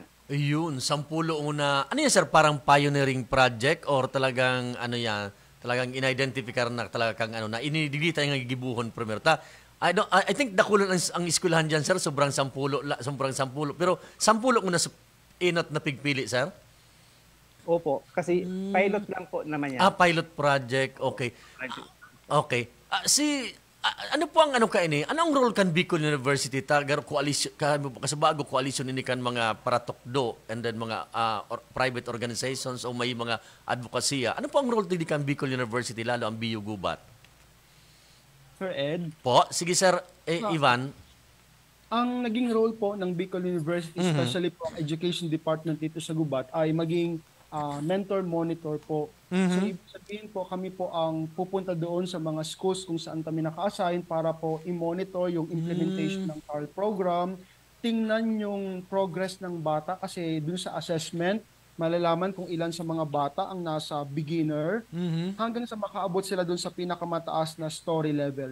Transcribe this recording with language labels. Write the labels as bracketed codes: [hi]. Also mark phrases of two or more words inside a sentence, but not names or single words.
[tl] Ayun, 10 una. Ano yan sir, parang [en] pioneering project [tl] or talagang ano yan, talagang in-identify na talagang ano na inidigdi tayo ng gibuhon primero. [en] I think [bik] dakulan ang eskwelahan diyan sir, sobrang 10, pero 10 muna sa inot na pigpili, sir? [tl] Opo, kasi pilot lang po naman yan. [en] Pilot project. Okay. Okay. [bik] Ano po ang anong role kan Bicol University tagar coalition kasabago coalition ini kan mga paratokdo [en] and then [bik] mga [en] private organizations [bik] o may mga advokasya. Ano po ang role di kan Bicol University lalo ang BU Gubat? Sir Ed? [tl] Po, sige sir Ivan. Ang naging role po ng Bicol University, especially po ang Education Department dito sa Gubat, ay maging [en] mentor monitor [tl] po. So ibig sabihin po, kami po ang pupunta doon sa mga schools kung saan kami naka-assign para po i-monitor yung implementation ng TARL program, tingnan yung progress ng bata kasi dun sa assessment, malalaman kung ilan sa mga bata ang nasa beginner hanggang sa makaabot sila dun sa pinakamataas na [en] story level.